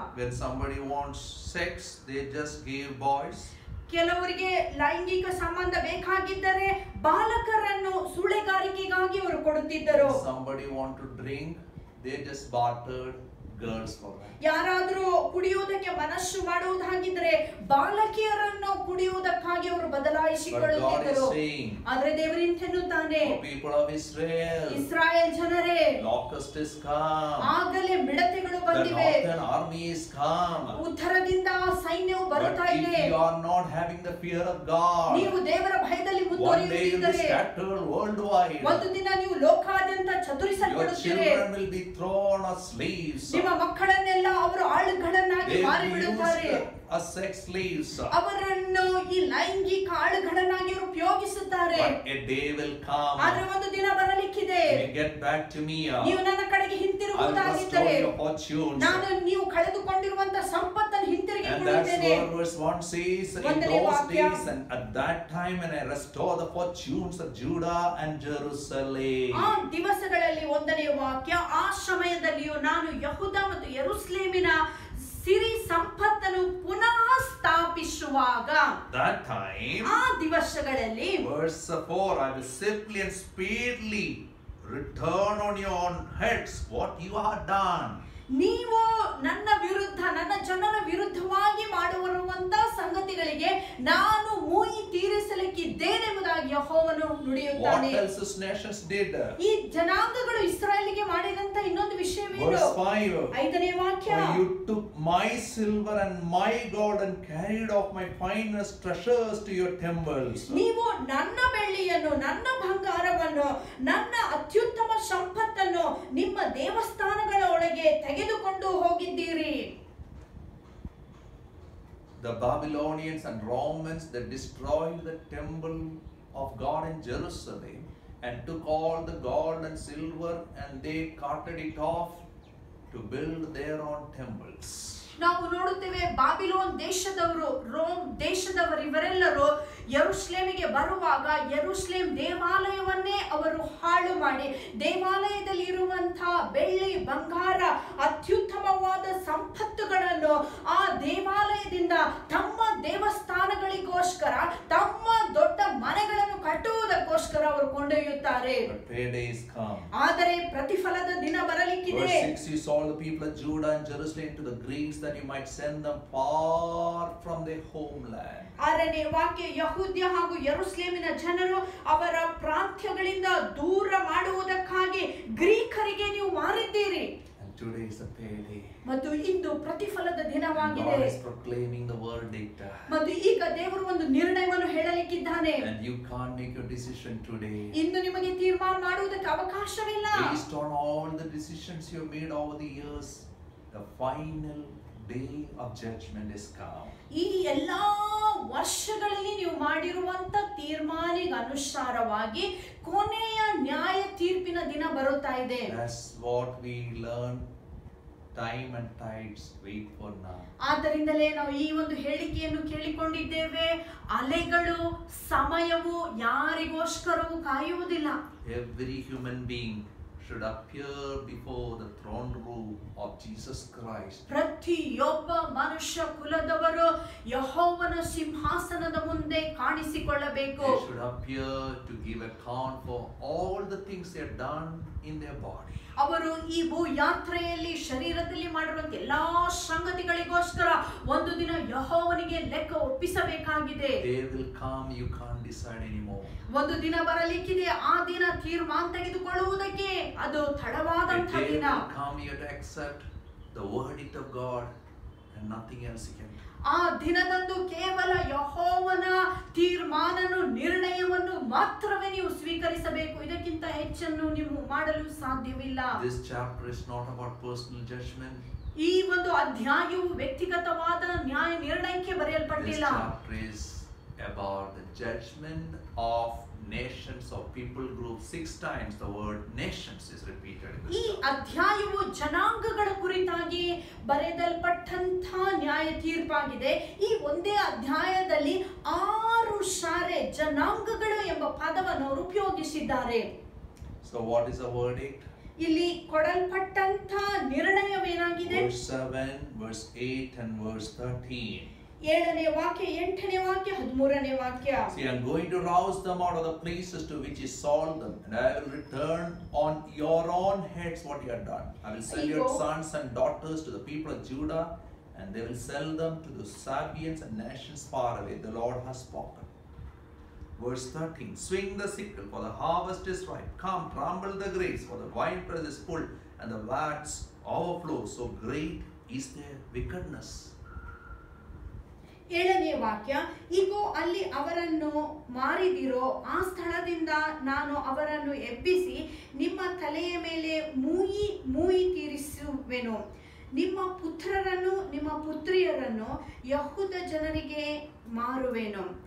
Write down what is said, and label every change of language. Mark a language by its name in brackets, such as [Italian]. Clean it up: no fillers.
[English] When somebody wants sex, they just give boys. [Kannada] ಕೆಲವರಿಗೆ ಲೈಂಗಿಕ ಸಂಬಂಧ ಬೇಕಾಗಿದ್ದರೆ ಬಾಲಕರನ್ನು ಸುಳೆಗಾರಿಕೆಗಾಗಿ ಅವರು ಕೊಡುತ್ತಿದ್ದರು. [English] Somebody want to drink, they just bartered girls for that. [Kannada] ಯಾರಾದರೂ ಕುಡಿಯುವುದಕ್ಕೆ ಮನಸ್ಸು ಮಾಡುವುದಾಗಿದ್ದರೆ ಬಾಲಕಿಯರನ್ನು ಕುಡಿಯುವುದಕ್ಕಾಗಿ ಅವರು ಬದಲಾಯಿಸಿಕೊಳ್ಳುತ್ತಿದ್ದರು. ಆದರೆ ದೇವರು ಇಂತೆನ್ನುತ್ತಾನೆ, [English] people of Israel, [Kannada] ಇಸ್ರಾಯೇಲ್ ಜನರೇ, [English] locust is come, [Kannada] ಆಗಲೇ ಮಿಡತೆಗಳು ಬಂದಿವೆ, [English] the northern army is come, [Kannada] ಉತ್ತರದಿಂದ ಸೈನ್ಯವು ಬರುತ್ತಾ ಇದೆ. [English] If you are not having the fear of God, [Kannada] ನೀವು ದೇವರ ಭಯದಲ್ಲಿ [English] one day you will be [Kannada] ಮುಂದುವರಿಯುತ್ತಿದ್ದರೆ [English] scattered worldwide. [Kannada] ಒಂದು ದಿನ ನೀವು ಲೋಕಾದ್ಯಂತ [English] Your [Kannada] ಚದುರಿಸಲ್ಪಡುತ್ತೀರಿ. [English] children will be thrown as slaves. [Kannada] ನಿಮ್ಮ ಮಕ್ಕಳನ್ನೆಲ್ಲ ಅವರು ಆಳುಗಳನ್ನಾಗಿ [English] They will [Kannada] ಮಾರಿಬಿಡುತ್ತಾರೆ. [English] be used as sex slaves. [Kannada] ಅವರನ್ನು ಈ ಲೈಂಗಿಕ ಆಳುಗಳನ್ನಾಗಿ ಅವರು ಉಪಯೋಗಿಸುತ್ತಾರೆ. [English] But a day will come. [Kannada] ಆದ್ರೆ ಒಂದು ದಿನ ಬರಲಿಕ್ಕಿದೆ. [English] When you get back to me, [Kannada] ನೀವು ನನ್ನ ಕಡೆಗೆ [English] I will [Kannada] ಹಿಂತಿರುಗುವುದಾಗಿದ್ದರೆ [English] restore your fortunes. [Kannada] ನಾನು ನೀವು ಕಳೆದುಕೊಂಡಿರುವಂತಹ ಸಂಪತ್ತನ್ನು ಹಿಂತಿರುಗಿ [English] And that's [Kannada] ಕೊಡುತ್ತೇನೆ. [English] what verse 1 says. In [Kannada] ಒಂದನೇ [English] those [Kannada] ವಾಕ್ಯ. [English] days and at that time when I restore the fortunes of Judah and Jerusalem. [Kannada] ಆ ದಿವಸಗಳಲ್ಲಿ ಒಂದನೇ ವಾಕ್ಯ, ಆ ಸಮಯದಲ್ಲಿಯೂ ನಾನು ಯೆಹೂದ ಮತ್ತು ಯೆರೂಸಲೇಮಿನ ಸಿರಿ ಸಂಪತ್ತನ್ನು ಪುನಃ ಸ್ಥಾಪಿಸುವಾಗ, [English] That time, [Kannada] ಆ ದಿವಸಗಳಲ್ಲಿ [English] verse 4, I will swiftly and speedily return on your own heads what you have done. [Kannada] ನೀವು ನನ್ನ ವಿರುದ್ಧ ನನ್ನ ಜನರ ವಿರುದ್ಧವಾಗಿ ಮಾಡುವಂತ ಸಂಗತಿಗಳಿಗೆ ನಾನು ಮುಯಿ ತೀರಿಸಲಿಕ್ಕಿದ್ದೇನೆಂಬುದಾಗಿ ಯೆಹೋವನು ನುಡಿಯುತ್ತಾನೆ. [English] What else his nations did? [Kannada] ಈ ಜನಾಂಗಗಳು ಇಸ್ರಾಯೇಲಿಗೆ ಮಾಡಿದಂತ ಇನ್ನೊಂದು ವಿಷಯವೇನು? [English] Verse 5. [Kannada] ಐದನೇ ವಾಕ್ಯ, [English] For you took my silver and my gold and carried off my finest treasures to your temples. [Kannada] ನೀವು ನನ್ನ ಬೆಳ್ಳಿಯನ್ನು ನನ್ನ ಬಂಗಾರವನ್ನು ನನ್ನ ಅತ್ಯುತ್ತಮ ಸಂಪತ್ತನ್ನು ನಿಮ್ಮ ದೇವಸ್ಥಾನಗಳ ಒಳಗೆ ತೆಗೆದುಕೊಂಡು ಹೋಗಿದ್ದೀರಿ. [English] The Babylonians and Romans, they destroyed the temple of God in Jerusalem and took all the gold and silver and they carted it off to build their own temples. [Kannada] ನಾವು ನೋಡುತ್ತೇವೆ ಬಾಬಿಲೋನ್ ದೇಶದವರು, ರೋಮ್ ದೇಶದವರು ಇವರೆಲ್ಲರೂ ಯೆರೂಸಲೇಮಿಗೆ ಬರುವಾಗ ಯೆರೂಸಲೇಮ್ ದೇವಾಲಯವನ್ನೇ ಅವರು ಹಾಳು ಮಾಡಿ ದೇವಾಲಯದಲ್ಲಿ ಇರುವಂತಹ ಬೆಳ್ಳಿ ಬಂಗಾರ ಅತ್ಯುತ್ತಮವಾದ ಸಂಪತ್ತುಗಳನ್ನು ಆ ದೇವಾಲಯದಿಂದ ತಮ್ಮ ದೇವಸ್ಥಾನಗಳಿಗೋಸ್ಕರ ತಮ್ಮ ದೊಡ್ಡ ಮನೆಗಳನ್ನು ಕಟ್ಟುವುದಕ್ಕೋಸ್ಕರ ಅವರು ಕೊಂಡೊಯ್ಯುತ್ತಾರೆ. ಆದರೆ ಪ್ರತಿಫಲದ ದಿನ ಬರಲಿಕ್ಕಿದೆ. [English] Verse 6, you saw the people of Judah and Jerusalem to the Greeks that you might send them far from their homeland. [Kannada] ಆರನೇ ವಾಕ್ಯ, ಯಹೂದ್ಯ ಹಾಗೂ ಯೆರೂಸಲೇಮಿನ ಜನರು ಅವರ ಪ್ರಾಂತ್ಯಗಳಿಂದ ದೂರ ಮಾಡುವುದಕ್ಕಾಗಿ ಗ್ರೀಕರಿಗೆ ನೀವು ಮಾರಿದ್ದೀರಿ. [English] And today is the payday. [Kannada] ಮತ್ತು ಇಂದು ಪ್ರತಿಫಲದ ದಿನವಾಗಿದೆ. [English] God is proclaiming the verdict. [Kannada] ಮತ್ತು ಈಗ ದೇವರು ಒಂದು ನಿರ್ಣಯವನ್ನು ಹೇಳಲಿಕ್ಕಿದ್ದಾನೆ. [English] And you can't make your decision today. [Kannada] ಇಂದು ನಿಮಗೆ ತೀರ್ಮಾನ ಮಾಡುವುದಕ್ಕೆ ಅವಕಾಶವಿಲ್ಲ. [English] Based on all the decisions you have made over the years, the final day of judgment is come. [Kannada] ಈ ಎಲ್ಲಾ ವರ್ಷಗಳಲ್ಲಿ ನೀವು ಮಾಡಿರುವಂತ ತೀರ್ಮಾನಿಗೆ ಅನುಸಾರವಾಗಿ ಕೊನೆಯ ನ್ಯಾಯ ತೀರ್ಪಿನ ದಿನ ಬರುತ್ತಾ ಇದೆ. [English] That's what we learn. Time and tides wait for now. [Kannada] ಆದ್ದರಿಂದಲೇ ನಾವು ಈ ಒಂದು ಹೇಳಿಕೆಯನ್ನು ಕೇಳಿಕೊಂಡಿದ್ದೇವೆ. ಅಲೆಗಳು ಸಮಯವು ಯಾರಿಗೋಸ್ಕರವೂ ಕಾಯುವುದಿಲ್ಲ. [English] Every human being should appear before the throne room of Jesus Christ. [Kannada] ಪ್ರತಿಯೊಬ್ಬ ಮನುಷ್ಯ ಕುಲದವರು ಯೆಹೋವನ ಸಿಂಹಾಸನದ ಮುಂದೆ ಕಾಣಿಸಿಕೊಳ್ಳಬೇಕು. [English] They should appear to give account for all the things they have done in their body. [Kannada] ಅವರು ಈ ಭೂ ಯಾತ್ರೆಯಲ್ಲಿ ಶರೀರದಲ್ಲಿ ಮಾಡಿರುವಂತ ಎಲ್ಲಾ ಸಂಗತಿಗಳಿಗೋಸ್ಕರ ಒಂದು ದಿನ ಯೆಹೋವನಿಗೆ ಲೆಕ್ಕ ಒಪ್ಪಿಸಬೇಕಾಗಿದೆ. [English] They will come, you can't decide anymore. [Kannada] ಒಂದು ದಿನ ಬರಲಿಕ್ಕಿದೆ, ಆ ದಿನ ತೀರ್ಮಾನ ತೆಗೆದುಕೊಳ್ಳುವುದಕ್ಕೆ ಅದು ತಡವಾದಂತಹ ದಿನ. [English] Come, you have to accept the verdict of God and nothing else he can do. [Kannada] ಆ ದಿನದಂದು ಕೇವಲ ಯೆಹೋವನ ತೀರ್ಮಾನನು ನಿರ್ಣಯವನ್ನು ಮಾತ್ರವೇ ನೀವು ಸ್ವೀಕರಿಸಬೇಕು. ಇದಕ್ಕಿಂತ ಹೆಚ್ಚನ್ನು ನೀವು ಮಾಡಲು ಸಾಧ್ಯವಿಲ್ಲ. [English] This chapter is not about personal judgment. [Kannada] ಈ ಒಂದು ಅಧ್ಯಾಯವು ವ್ಯಕ್ತಿಗತವಾದ ನ್ಯಾಯ ನಿರ್ಣಯಕ್ಕೆ [English] This [Kannada] ಬರೆಯಲ್ಪಟ್ಟಿಲ್ಲ. [English] chapter is about the judgment of nations or people groups. 6 times the word nations is repeated in [Kannada] ಈ [English] this chapter. [Kannada] ಅಧ್ಯಾಯವು ಜನಾಂಗಗಳ ಕುರಿತಾಗಿ ಬರೆಯಲ್ಪಟ್ಟಂತ ನ್ಯಾಯ ತೀರ್ಪಾಗಿದೆ. ಈ ಒಂದೇ ಅಧ್ಯಾಯದಲ್ಲಿ 6 ಸಾರೆ ಜನಾಂಗಗಳು ಎಂಬ ಪದವನ್ನು ಅವರು ಉಪಯೋಗಿಸಿದ್ದಾರೆ. [English] So what is the verdict? [Kannada] ಇಲ್ಲಿ ಕೊಡಲ್ಪಟ್ಟಂತ ನಿರ್ಣಯವೇನಾಗಿದೆ? [English] Verse 7, verse 8 and verse 13. [Kannada] 7ನೇ ವಾಕ್ಯ, 8ನೇ ವಾಕ್ಯ, 13ನೇ ವಾಕ್ಯ. [English] See, I am going to rouse them out of the places to which you sold them, and I will return on your own heads what you have done. I will sell your sons and daughters to the people of Judah, and they will sell them to the Sabeans and nations far away. The Lord has spoken. Verse 13. Swing the sickle, for the harvest is ripe. Come, trample the grapes, for the winepress is full, and the vats overflow. So great is their wickedness. [Kannada] 7ನೇ ವಾಕ್ಯ, ಈಗೋ ಅಲ್ಲಿ ಅವರನ್ನು ಮಾರಿದಿರೋ, ಆ ಸ್ಥಳದಿಂದ ನಾನು ಅವರನ್ನು ಎಬ್ಬಿಸಿ ನಿಮ್ಮ ತಲೆಯ ಮೇಲೆ ಮೂಯಿ ತೀರಿಸುವೆನು. ನಿಮ್ಮ ಪುತ್ರರನ್ನು ನಿಮ್ಮ ಪುತ್ರಿಯರನ್ನು ಯಹೂದ ಜನರಿಗೆ ಮಾರುವೆನು.